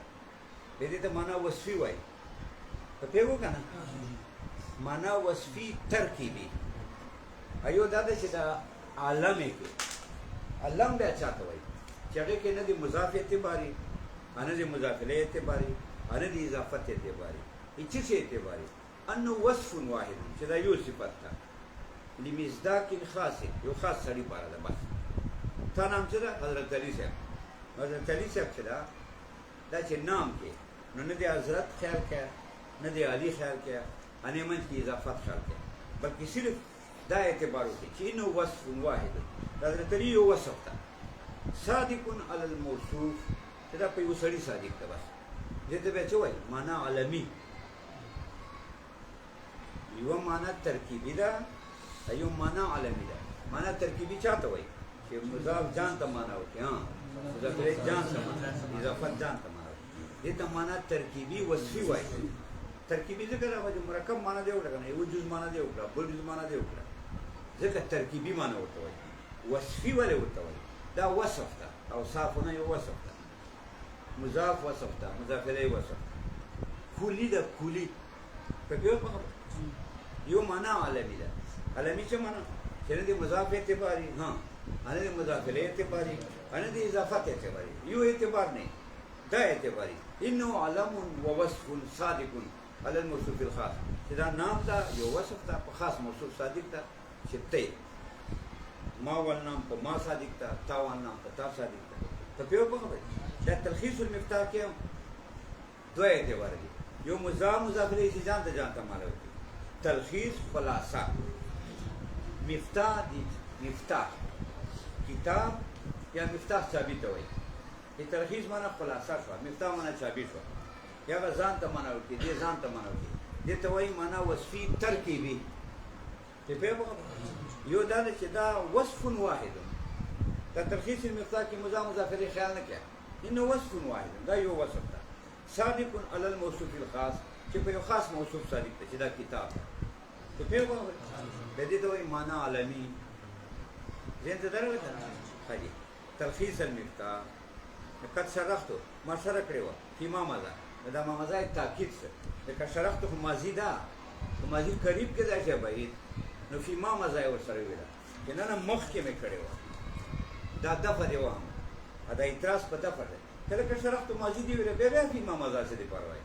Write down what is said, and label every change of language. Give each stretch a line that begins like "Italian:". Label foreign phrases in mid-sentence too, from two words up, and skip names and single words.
Pashto: بیا دې ته معنا وصفي وایي. په پوهېږو که نه؟ معنا وصفي ترکیبي. ایو دا ده چې دا عالم کې علم بیا چاته وایي چې هغې کې نه د مضاف اعتباري، نه د مضاف الیه اعتباري، نه د اضافت اعتباري، هیڅ شي اعتباري،
Arabic: انه وصف واحد
Pashto: چې دا یو صفت ده
Arabic: لمصداق خاص،
Pashto: یو خاص سړي پاره ده. بس تا نام څه ده؟ حضرت علي صاحب. حضرت علي صاحب چې ده دا چې نام کې نو نه د حضرت خیال کړه، نه د علي خیال کړه، نه منځ کې اضافت خیال کړه، بلکې صرف دا اعتبار وکړي چې
Arabic: انه وصف واحد،
Pashto: د حضرت علي یو وصف ده.
Arabic: صادق علی الموصوف
Pashto: چې دا په یو سړي صادق ده. بس دې ته بیا څه وایي؟ معنا عالمي. یوه معنا ترکیبي ده، یو معنا عالمي ده. معنا ترکیبي چاته وایي؟ چې مضاف جان ته معنا وکړي، مضاف الیه جان ته معنا، اضافت جان ته معنا وکړي. دې ته معنا ترکیبي وصفي وایي. ترکیبي ځکه راغلی مرکب معنا دی وکړه، یو جز معنا دی وکړه، بل جز معنا دی وکړه، ځکه ترکیبي معنا ورته وایي. وصفي ولې ورته وایي؟ دا وصف ده، اوصافونه یو وصف ده، مضاف وصف ده، مضاف الیه وصف ده، کلی ده کلی. په پوهېږو؟ یو معنا عالمي ده. عالمي څه معنا؟ چې نه د مضاف اعتباري، نه د مضاف الیه اعتباري، نه د اضافت اعتباري، یو اعتبار نه، دا اعتباري.
Arabic: انه علم و وصف صادق علی الموصوف الخاص،
Pashto: چې دا نام ده یو وصف ده په خاص موصوف صادق ده. چې ته ما ول نام په ما صادق ده، تا ول نام په تا صادق ده. په پوهېږو خبرې؟ دا تلخیص المفتاح کې دوه اعتبار دي. یو مضاف الیه چې ځان ته معنا وکړي، تلخیص خلاصه. مفتاح دي مفتاح کتاب یا مفتاح چابي ته وایي. د تلخیص معنا خلاصه شوه، مفتاح معنا چابي شوه. یا به ځان ته معنا وکړي، دې ځان ته معنا وکړي. دې ته وایي معنا وصفي ترکیبي. په پوهېږو؟ یو دا ده چې دا وصف واحد. دا تلخیص المفتاح کې مضاف الیه خیال نه کړه،
Arabic: انه وصف واحد،
Pashto: دا یو وصف ده.
Arabic: صادق علی الموصوف الخاص،
Pashto: چې په یو خاص موصوف صادق ده، چې دا کتاب ده. په پوهېږو؟ به دې ته وایي معنا عالمي. ذهن ته درغلی که نه؟ ښه دي. تلخیص المفتاح
Arabic: قد شرحتو،
Pashto: ما شرح کړې وه
Arabic: فی ما مضی،
Pashto: دا
Arabic: ما مضی
Pashto: تاکید شه. لکه شرحتو خو ماضي ده، خو ماضي قریب کې دی چې بعید، نو
Arabic: فی ما مضی
Pashto: ورسره ویله چې نه مخکې مې کړې وه، دا دفع دی وهم، دا اعتراض په دفع دی. که لکه شرحتو ماضي دی ویله بیا
Arabic: فی ما مضی
Pashto: څه دپاره وایي؟